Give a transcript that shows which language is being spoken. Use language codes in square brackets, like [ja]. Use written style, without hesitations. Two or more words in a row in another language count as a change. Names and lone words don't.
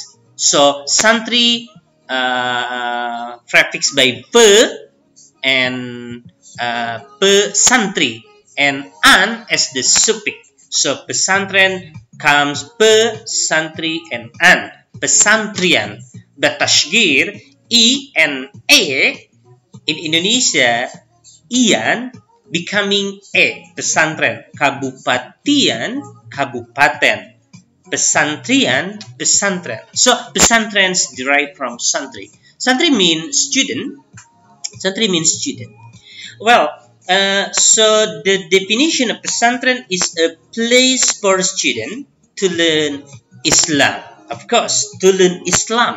[en] So Santri prefix by pe and pesantri, and an as the suffix. So pesantren comes pesantri and an, pesantrian. But tashgir, I and A in Indonesia, ian becoming A, [id] pesantren, kabupatian, kabupaten, pesantrian, pesantren. [en] So pesantrens derived from santri. Santri means student. Santri means student. Well, so the definition of pesantren is a place for student to learn Islam. Of course, to learn Islam.